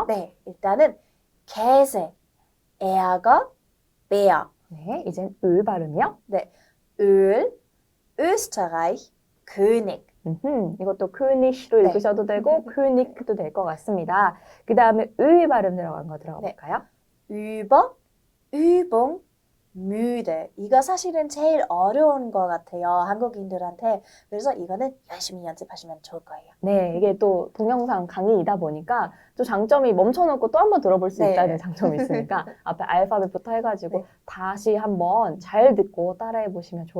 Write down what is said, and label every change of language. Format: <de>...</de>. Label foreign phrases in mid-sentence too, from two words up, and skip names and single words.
<ko>네, 일단은 개새, 에아가, 베어, 네, 이젠 으 발음이요. 을,</ko> <de>österreich, König.</de> <ko>이것도 크니시로 네. 읽으셔도 되고 크닉도 될 것 같습니다. 그 다음에 으 발음 들어간 거 들어볼까요?</ko> <de>über, Übung, müde.</de> <ko>이거 사실은 제일 어려운 것 같아요. 한국인들한테. 그래서 이거는 열심히 연습하시면 좋을 거예요. 네, 이게 또 동영상 강의이다 보니까 또 장점이 멈춰놓고 또 한번 들어볼 수 네. 있다는 장점이 있으니까 앞에 알파벳부터 해가지고 네. 다시 한번 잘 듣고 따라해 보시면 좋을</ko>